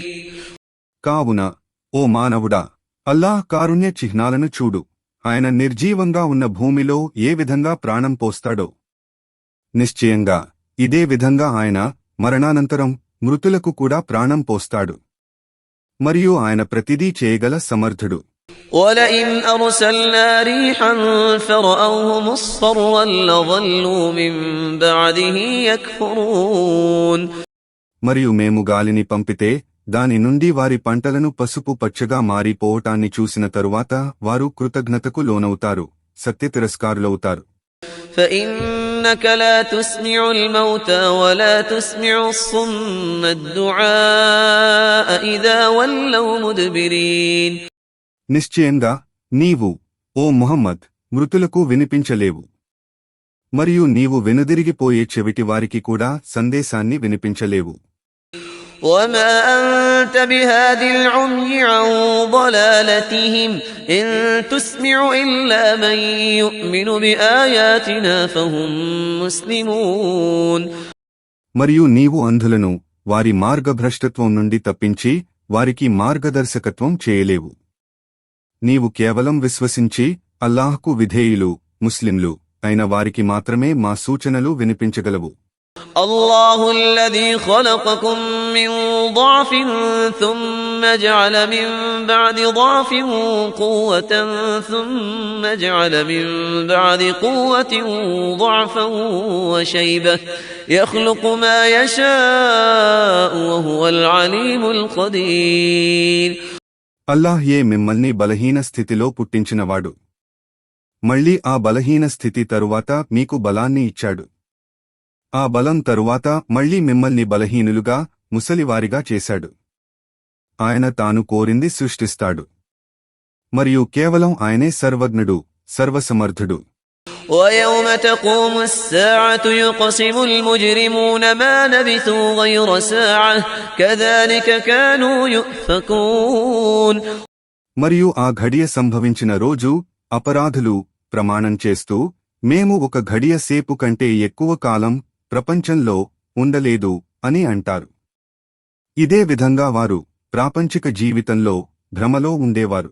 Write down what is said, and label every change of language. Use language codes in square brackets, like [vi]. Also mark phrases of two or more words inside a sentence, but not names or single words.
[te] కావున ఓ మానవుడా, అల్లాహ్ కారుణ్య చిహ్నాలను చూడు. ఆయన నిర్జీవంగా ఉన్న భూమిలో ఏ విధంగా ప్రాణం పోస్తాడో. నిశ్చయంగా ఇదే విధంగా ఆయన మరణానంతరం మృతులకు కూడా ప్రాణం పోస్తాడు. మరియు ఆయన ప్రతిదీ చేయగల సమర్థుడు. [ar] وَلَئِنْ أَرْسَلْنَا رِيحًا فَرَأَوْهُ مُصْفَرًّا لَظَلُّوا مِنْ بَعْدِهِ يَكْفُرُونَ. [te] మరియు మేము గాలిని పంపితే దాని నుండి వారి పంటలను పసుపు పచ్చగా మారిపోవటాన్ని చూసిన తరువాత వారు కృతజ్ఞతకు లోనవుతారు, సత్యతిరస్కారులవుతారు. [ar] فإنك لا تسمع الموتى ولا تسمع الصم الدعاء إذا ولوا مدبرين. [te] నిశ్చయంగా నీవు ఓ ముహమ్మద్ మృతులకు వినిపించలేవు, మరియు నీవు వెనుదిరిగిపోయే చెవిటి వారికి కూడా సందేశాన్ని వినిపించలేవు. [ar] وما أنت بهاد العمي عن ضلالتهم إن تسمع إلا من يؤمن بآياتنا فهم مسلمون. [te] మరియు నీవు అంధులను వారి మార్గభ్రష్టత్వం నుండి తప్పించి వారికి మార్గదర్శకత్వం చేయలేవు. నీవు కేవలం విశ్వసించి అల్లాహ్కు విధేయులు ముస్లింలు అయిన వారికి మాత్రమే మా సూచనలు వినిపించగలవు. [ar] الله الذي خلقكم من ضعف ثم جعل من بعد ضعف قوة ثم جعل من بعد قوة ضعفا وشيبة يخلق ما يشاء وهو العليم القدير. [te] అల్లాహ్ మిమ్మల్ని బలహీన స్థితిలో పుట్టించినవాడు, మళ్ళీ ఆ బలహీన స్థితి తరువాత మీకు బలాన్ని ఇచ్చాడు. ఆ బలం తరువాత మళ్లీ మిమ్మల్ని బలహీనులుగా ముసలివారిగా చేశాడు. ఆయన తాను కోరింది సృష్టిస్తాడు. మరియు కేవలం ఆయనే సర్వజ్ఞుడు, సర్వసమర్థుడు. [ar] ويوم تقوم الساعة يقسم المجرمون ما لبثوا غير ساعة كذلك كانوا يؤفكون. [te] మరియు ఆ ఘడియ సంభవించిన రోజు అపరాధులు ప్రమాణం చేస్తూ మేము ఒక ఘడియ సేపు కంటే ఎక్కువ కాలం ప్రపంచంలో ఉండలేదు అని అంటారు. ఇదే విధంగా వారు ప్రాపంచిక జీవితంలో భ్రమలో ఉండేవారు.